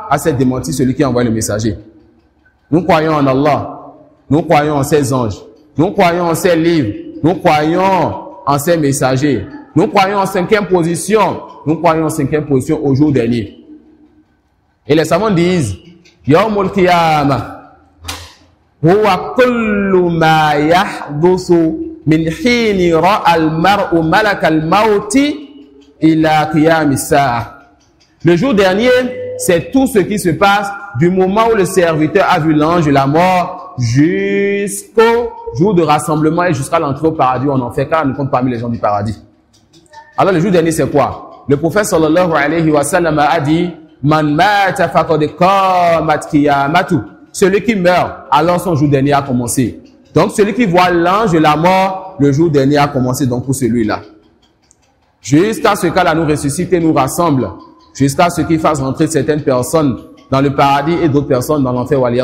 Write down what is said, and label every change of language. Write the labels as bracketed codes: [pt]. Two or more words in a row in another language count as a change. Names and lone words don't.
[fr] A cette démenti celui qui a envoyé le messager. Nous croyons en Allah, nous croyons en ses anges, nous croyons en ses livres, nous croyons en ses messagers, nous croyons en cinquième position au jour dernier. Et les savants disent, [ar] يوم القيامة، هو كل ما يحدث من حين رأى المرء ملك الموت إلى قيام الساعة. [fr] Le jour dernier, c'est tout ce qui se passe du moment où le serviteur a vu l'ange de la mort jusqu'au jour de rassemblement et jusqu'à l'entrée au paradis ou en enfer, car on ne compte parmi les gens du paradis. Alors le jour dernier, c'est quoi? Le prophète [ar] صلى الله عليه وسلم [fr] a dit, [ar] من مات فقد قامت قيامته. [fr] Celui qui meurt, alors son jour dernier a commencé. Donc celui qui voit l'ange de la mort, le jour dernier a commencé donc pour celui-là. Jusqu'à ce qu'Allah nous ressuscite et nous rassemble. Jusqu'à ce qu'il fasse rentrer certaines personnes dans le paradis et d'autres personnes dans l'enfer.